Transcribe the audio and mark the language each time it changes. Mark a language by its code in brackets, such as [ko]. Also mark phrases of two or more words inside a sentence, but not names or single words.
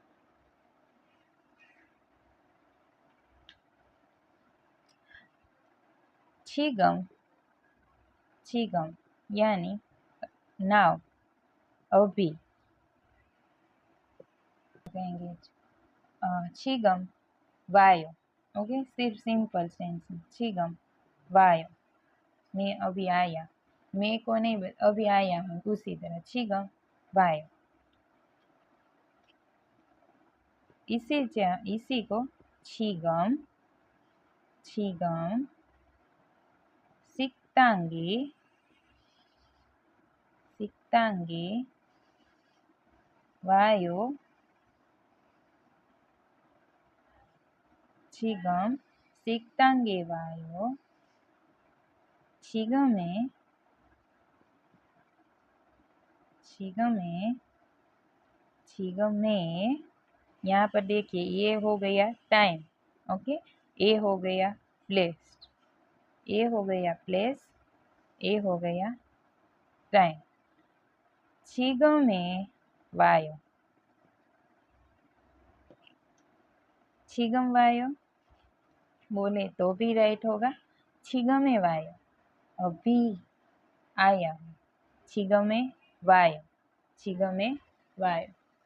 [ko] 지금, 지금 [hi] यानी नाउ, अभी कहेंगे [ko] 지금 와요. [hi] ओके, सिर्फ [en] simple sense [hi] में [ko] 지금 와요, [hi] मैं अभी आया, मैं को नहीं अभी आया हूँ, उसी तरह [ko] 지금 와요. [hi] इसी को [ko] 지금, 지금 식당에, 식당에 와요, 지금 식당에 와요। 지금에, 지금에, 지금에, [hi] यहाँ पर देखिए ये हो गया टाइम। ओके, ए हो गया प्लेस, ए हो गया प्लेस, ए हो गया टाइम। [ko] 지금에 와요, 지금 와요 [hi] बोले तो भी राइट होगा। [ko] 지금에 와요, [hi] अभी आया हूँ, [ko] 지금에 와요, 지금에 와요।